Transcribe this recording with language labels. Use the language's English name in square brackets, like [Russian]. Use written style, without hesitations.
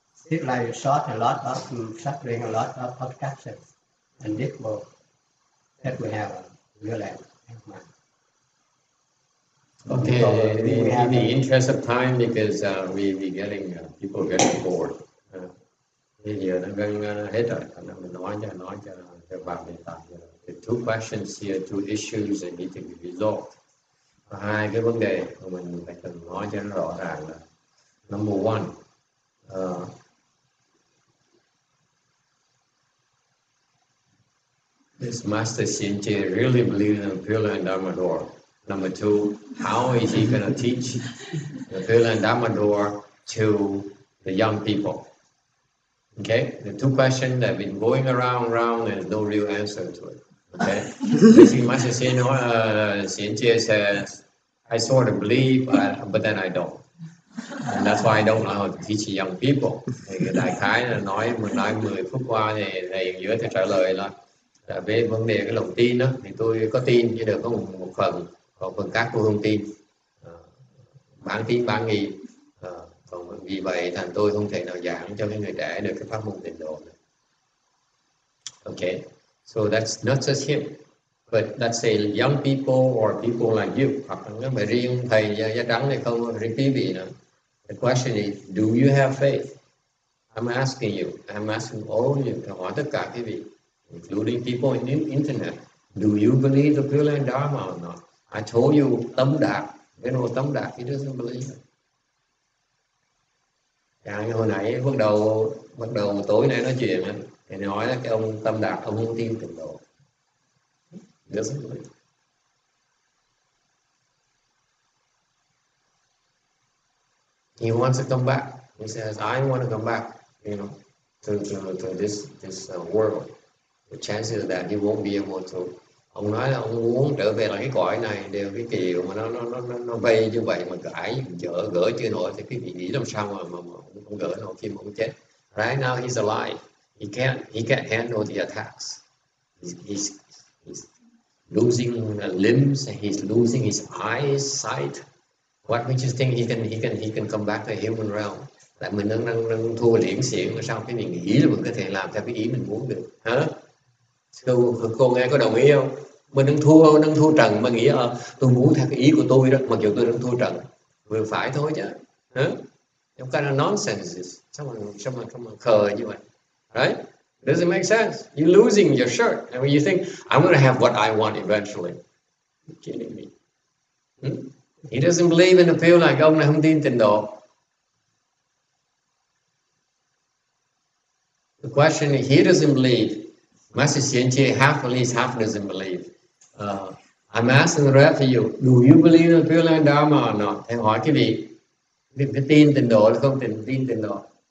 [English] This life is short, a lot of suffering, a lot of obstructions. And this world, that we have a real land. Okay, in the interest of time, because we getting people getting bored. [Vietnamese] Bây giờ nó gần hết rồi, mình nói cho bạn hiện tại. [English] The two questions here, two issues that need to be resolved. [Vietnamese] Và hai cái vấn đề mà mình phải cần nói cho nó rõ ràng là [English] number one, this Master Shinche really believes in the Pure Land Dharma door. Number two, how is he going to teach the Pure Land Dharma door to the young people? Okay, the two questions that have been going around, there's no real answer to it. Okay, basically Master Shinche says, I sort of believe, but then I don't. And that's why I don't know how to teach young people. [Vietnamese] Thì cái đại khái là mình nói 10 phút qua thì thầy giữa thầy trả lời là về vấn đề cái lòng tin đó, thì tôi có tin chứ được có một phần, còn phần khác tôi không tin, bán tín bán nghi, còn vì vậy thành tôi không thể nào giảng cho cái người trẻ được cái pháp môn tịnh độ này. [English] Okay, so that's not just him, but let's say young people or people like you, [Vietnamese] hoặc là mà riêng thầy da trắng hay không, riêng quý vị nữa. [English] The question is, do you have faith? I'm asking you, I'm asking all of you, [Vietnamese] tôi hỏi tất cả quý vị, [English] including people in the internet, do you believe the Pure Land Dharma or not? I told you Tâm Đạt, you know Tâm Đạt, he doesn't believe it. [Vietnamese] Hồi nãy bắt đầu tối nay nói chuyện thì nói là cái ông Tâm Đạt ông không tin tịnh độ. [English] Doesn't believe. He wants to come back. He says, I want to come back, you know, to this world. The chances that he won't be able to. [Vietnamese] Ông nói là ông muốn trở về lại cái cõi này, đều cái kiểu mà nó vây như vậy mà gỡ chưa nổi, thì cái vị nghĩ làm sao mà ông gỡ nổi khi mà ông chết. [English] Right now he's alive. He can't handle the attacks. He's losing limbs. He's losing his eyesight. What makes you think he can come back to human realm? [Vietnamese] Tại mình đang thua liễn xiển, mà sao cái mình nghĩ là mình có thể làm theo cái ý mình muốn được, hả? Cô nghe có đồng ý không? Mình đang thua trần mà nghĩ tôi muốn theo cái ý của tôi đó, mặc dù tôi đang thua trần, vừa phải thôi chứ, hả? [English] Some kind of nonsense, [Vietnamese] sao mà khờ như vậy, [English] right? Doesn't make sense. You're losing your shirt, and when you think I'm going to have what I want eventually, you're kidding me. He doesn't believe in the Pure Land. [Vietnamese] Ông này không tin tịnh độ. [English] The question is, he doesn't believe. Master Shinche at least half doesn't believe. I'm asking the rest of you, do you believe in the Pure Land Dharma or not? [Vietnamese] Thầy hỏi cái vị, cái tin tịnh độ hay không tin tịnh độ?